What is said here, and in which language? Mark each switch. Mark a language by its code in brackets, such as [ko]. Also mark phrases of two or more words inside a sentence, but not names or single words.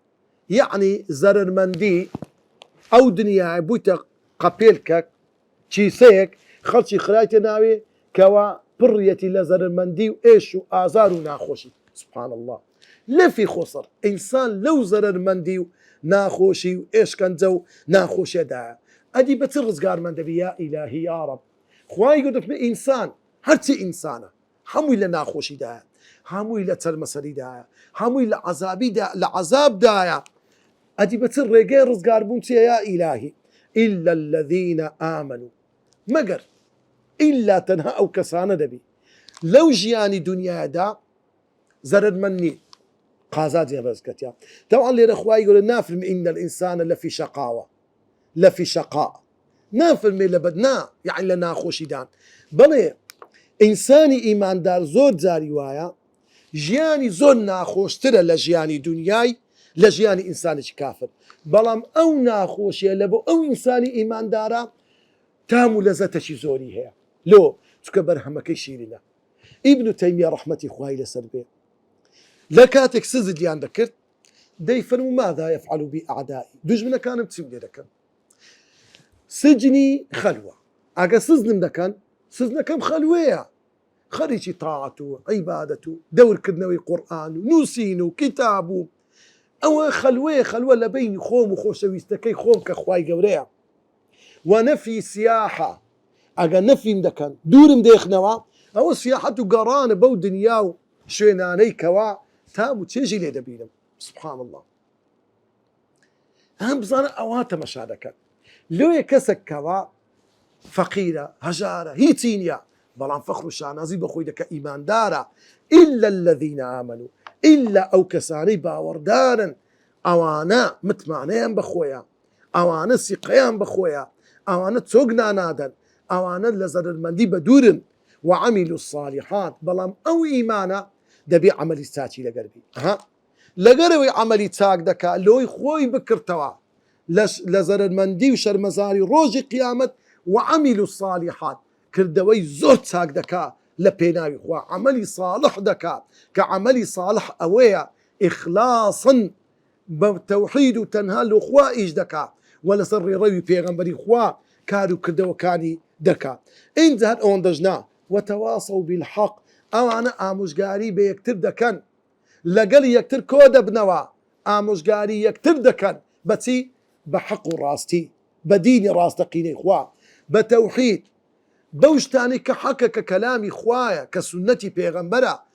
[ckb] یعنی زەرەرمەندی ئەو دنیای بوویتە قەپێلکەک چیسەیەک خەڵکی خرایتە ناوێ کەوا پڕیەتی لە زەرەرمەندی و ئێش و ئازار و ناخۆشی [ar] سبحان الله لەفی خۆسەر [ckb] ئینسان لەو زەرەرمەندی و ناخۆشی و ئێشکەنجە و ناخۆشیەدایە ئەدی بە چ ڕزگارمەندەبی [ar] یا ئیلاهی یا ڕەب [ckb] خوای گەورە ئینسان هەرچی ئینسانە هەمووی لە ناخۆشیدایە هەمووی لە چەرمەسەریدایە هەمووی لە عەزابدایە ئەدی بە چ ڕێگەی ڕزگاربوون چیە [ar] یا ئیلاهی إلا الذين آمنوا [ckb] مەگەر ئیلا تەنها ئەو کەسانە دەبی لەو ژیانی دنیادا زەرەرمەند نی قازاجێ بەزکەتیا تەواو لێرە خوای گەورە نافرمی [ar] ئین الئینسانە لەفی شەقاوە لەفی شەقا [ckb] نافرمێ لە بەدنا یعنی لە ناخۆشیدان بەڵێ ئینسانی ئیماندار زۆر جاری وایە ژیانی زۆر ناخۆشترە لە ژیانی دنیای لە ژیانی ئینسانێکی کافر بەڵام ئەو ناخۆشیە لە بۆ ئەو ئینسانی ئیماندارە تام و لەزەتەشی زۆری هەیە لۆ چکە بەرهەمەکەی شیرینە ئیبن تەیمیە ڕەحمەتی خوای لەسەر بێ لە کاتێک سزدیان دەکرد دەیفەرمو [ar] ماذا يفعل بی ئەعدایی [ckb] دوژمنەکانم چیم لێ دەکەن [ar] سجنی خەلوە [ckb] ئەگە سزنم دەکەن سزنەکەم خەلوەیە خەریکی تاعەت و عیبادەت و دەورکردنەوەی قورئان و نووسین و کتاب و ئەوە خەلوە لە بینی خۆم و خۆشەویستەکەی خۆم کە خوای گەورەیە و [ar] نەفی سیاحە [ckb] ئەگە نەفیم دەکەن دوورم دێخنەوە ئەوە سیاحەت و گەڕانە بەو دنیا و شوێنانەی کەوا تام و چێژی لێ دەبینم [ar] سبحان الله [ckb] هەم بزانە ئەوە تەمەشا دەکەن لۆیە کەسێک کەوا فەقیرە هەژارە هیچی نییە بەڵام فەخر و شانازی بەخۆی دەکە ئیماندارە [ar] إلا الذين آمنوا [ckb] إلا ئەو کەسانەی باوەڕدارن ئەوانە متمانەیان بەخۆیان ئەوانە سیقەیان بەخۆیان ئەوانە چۆک نانادەن ئەوانە لە زەرەرمەندی بە دوورن [ar] وعملوا الصالحات [ckb] بەڵام ئەو ئیمانە دەبێ عەمەلی چاکی لەگەربی لەگەرەوەی عەمەلی چاک دەکا لۆی خۆی بکردەوە لە زەرەرمەندی و شەرمەزاری ڕۆژی قیامەت [ar] وعملوا الصالحات [ckb] کردەوەی زۆر چاک دەکا لە پێناوی خوا [ar] عملی صالح [ckb] دەکا کە [ar] عملی صالح [ckb] ئەوەیە ئیخلاسن بە تەوحید و تەنها لە خوا ئیش دەکا و لەسەر ڕێڕەوی پێغەمبەری خوا کار و کردەوەکانی دەکا ئینجا هەر ئەوەن دەژنا [ar] وتەواصوا بالحق [ckb] ئەوانە ئامۆژگاری بە یەکتر دەکەن لەگەڵ یەکتر کۆ دەبنەوە ئامۆژگاری یەکتر دەکەن بەچی بە حەق و ڕاستی بە دینی ڕاستەقینەی خوا بە تەوحید بەو شتانی کە حەقە کە کەلامی خوایە کە سونەتی پێغەمبەرە